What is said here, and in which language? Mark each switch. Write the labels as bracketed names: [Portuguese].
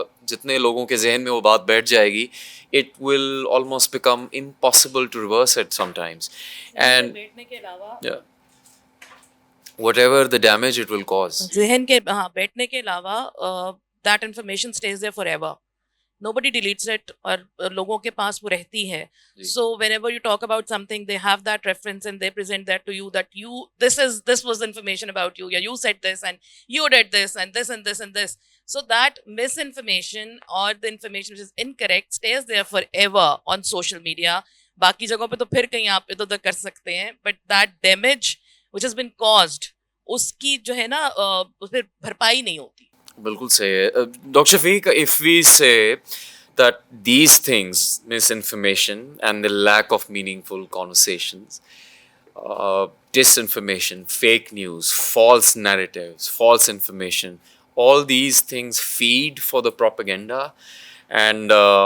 [Urdu] جتنے لوگوں کے ذہن میں وہ بات بیٹھ جائے گی, [English] it will almost become impossible to reverse it sometimes, and yeah, whatever the damage it will cause. [Urdu] ذہن کے ہاں بیٹھنے کے علاوہ [English] that information stays there forever, nobody deletes it, [Urdu] اور لوگوں کے پاس وہ رہتی ہے. [English] So whenever you talk about something, they have that reference and they present that to you, that you, this was information about you, yeah, you said this and you did this and this and this and this. So that misinformation or the information which is incorrect stays there forever on social media. [Urdu] باقی جگہوں پہ تو پھر کہیں آپ ادھر ادھر کر سکتے ہیں, [English] but that damage which has been caused, [Urdu] اس کی جو ہے نا پھر بھرپائی نہیں ہوتی. بالکل صحیح ہے. Doctor Shafiq, [English] if we say that these things, misinformation and the lack of meaningful conversations, disinformation, fake news, false narratives, false information, all these things feed for the propaganda, and